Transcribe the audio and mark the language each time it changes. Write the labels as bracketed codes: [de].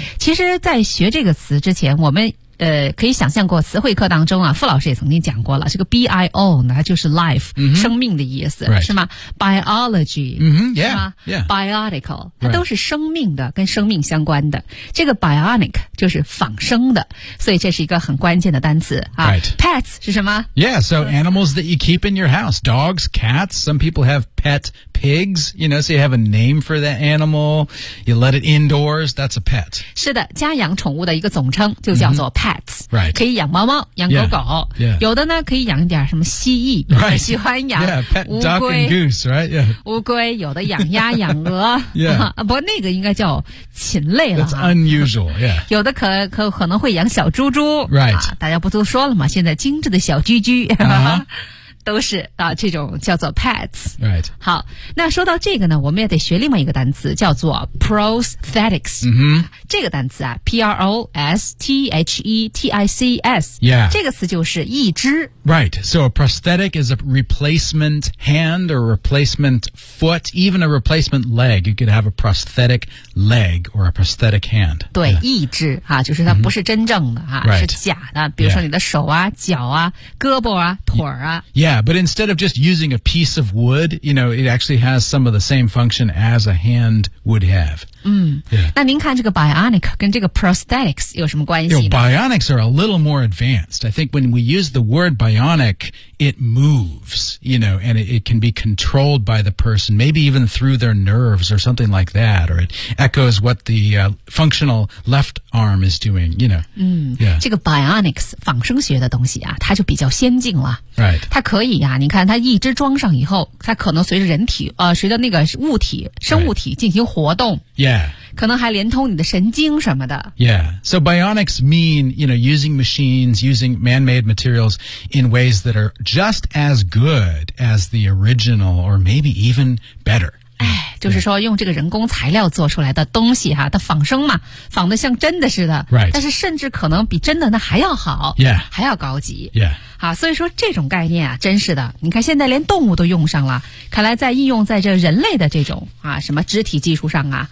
[zh] 其实在学这个词之前，我们可以想象过词汇课当中啊，傅老师也曾经讲过了，这个 bio 呢，它就是 life、 mm-hmm. 生命的意思、 right. 是吗 biology、 mm-hmm. yeah. 是吗、 yeah. biotical 它都是生命的、right. 跟生命相关的，这个 bionic 就是仿生的，所以这是一个很关键的单词、啊 right. pets 是什么 [en] yeah so animals that you keep in your house dogs, cats, some people have pet pigs, you know, so you have a name for that animal, you let it indoors, that's a pet. [zh] 是的，家养宠物的一个总称就叫做 pets、 mm-hmm. right. 可以养猫猫养狗狗 yeah. Yeah. 有的呢可以养一点什么蜥蜴、 right. 喜欢养 [en] yeah, pet [zh] 乌龟 [en] duck and goose, right? Yeah. [zh] 乌龟有的养鸭养鹅 yeah. 不过那个应该叫禽类了、啊、 [en] That's unusual, yeah. [zh] 有的可能会养小猪猪 right.、啊、大家不都说了吗，现在精致的小居居、 uh-huh. 都是啊，这种叫做 pets。 Right。好，那说到这个呢，我们也得学另外一个单词，叫做 prosthetics。嗯哼，这个单词啊 ，prosthetics。 Yeah。这个词就是义肢。 [en] Right. So a prosthetic is a replacement hand or a replacement foot, even a replacement leg. You could have a prosthetic leg or a prosthetic hand. [zh] 对，义肢哈，就是它不是真正的哈， right. 是假的。比如说你的手啊、脚啊、胳膊啊、腿啊。 [en] Yeah, but instead of just using a piece of wood, you know, it actually has some of the same function as a hand would have. 嗯、 yeah. [zh] 那您看这个 bionic 跟这个 prosthetics 有什么关系呢 [en] you know, bionics are a little more advanced. I think when we use the word bionic, it moves, you know, and it can be controlled by the person, maybe even through their nerves or something like that, or it echoes what the、functional left arm is doing, you know.、 [zh] Yeah. 这个 bionics, 仿生学的东西啊它就比较先进了。 Right. 它可以啊你看它一只装上以后它可能随着人体随着那个物体生物体进行活动、 right. Yeah. 可能还连通你的神经什么的。 Yeah. [en] So bionics mean, you know, using machines, using man-made materials in ways that are just as good as the original or maybe even better. [zh] 哎，就是说用这个人工材料做出来的东西哈、啊，它仿生嘛，仿得像真的似的。 Right. 但是甚至可能比真的那还要好。 Yeah. 还要高级。 Yeah. 好，所以说这种概念啊，真是的。你看现在连动物都用上了，看来在应用在这人类的这种啊什么肢体技术上啊，